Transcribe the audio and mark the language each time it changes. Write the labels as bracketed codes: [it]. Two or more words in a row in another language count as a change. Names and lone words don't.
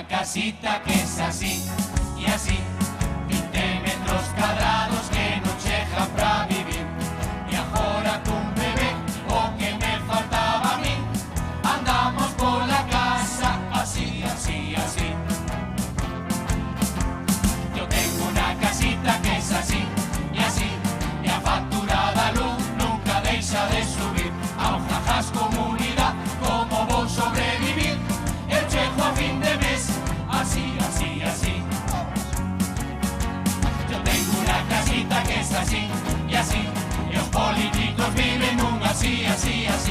[es] casita que es así y así, 20 metros cuadrados [gl] que non chegan pra vivir. E agora cun bebé, o que me faltaba a min, andamos pola casa así, así, así. [es] Yo tengo una casita que es así y así, [gl] e a factura da luz nunca deixa de subir. Ao jajas comunidad, como vou sobrevivir? Eu chego a fin de mes, así, así, así. [es] Yo tengo una casita que es así y así, [gl] e os políticos viven un así, así, así.